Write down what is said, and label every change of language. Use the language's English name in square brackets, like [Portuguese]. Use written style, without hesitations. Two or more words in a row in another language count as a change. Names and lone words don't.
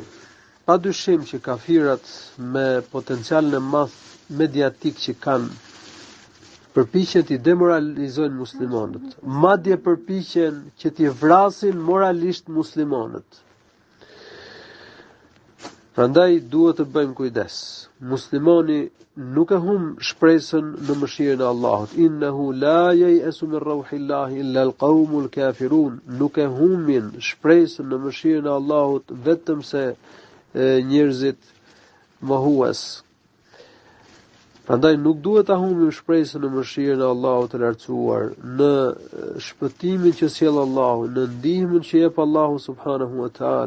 [Albanian] Padyshim që kafirat me potencialin e madh mediatik që kanë përpiqen të demoralizojnë muslimanët, madje përpiqen që t'i vrasin moralisht muslimanët. Prandaj duhet të bëjmë kujdes. Muslimani nuk e humb shpresën në mëshirën e Allahut. [Arabic] إنه لا ييأس من روح الله إلا القوم الكافرون. [Albanian] Nuk e humbin shpresën në mëshirën e Allahut vetëm se njerëzit mohues. Prandaj nuk duhet ta humbim shpresën në mëshirën e Allahut të lartësuar, në shpëtimin që sjell Allahu, në ndihmën që jep Allahu [Arabic] سبحانه وتعالى.